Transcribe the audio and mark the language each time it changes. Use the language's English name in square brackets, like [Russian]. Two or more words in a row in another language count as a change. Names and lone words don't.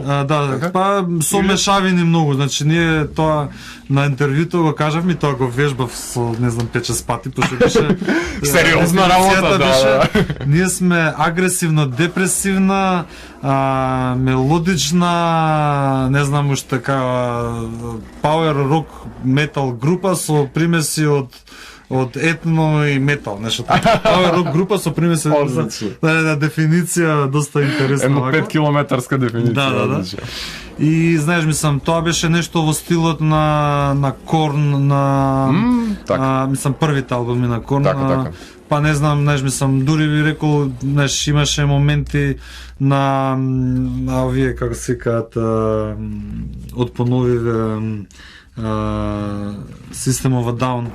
[Macedonian] Па со мешавини многу, значи ние тоа на интервјуто го кажавме, тоа го вежбав со, не знам, 5-6 пати, пошто беше... Сериозна работа, да. Ние сме агресивно депресивна, мелодична, не знам уште така, [English] power rock [Macedonian] метал група со примеси од етно и метал, нешто така. [English] Power rock [Macedonian] група со примеси дефиниција доста интересна. Едно 5-километарска дефиниција. Да. И знаеш, мислам, тоа беше нешто во стилот на Корн, мислам првите албуми на Корн. Така. Па не знам, знаеш, мислам, дури би рекол, знаеш, имаше моменти на овие, како се викаат, од поновиве System of a Down.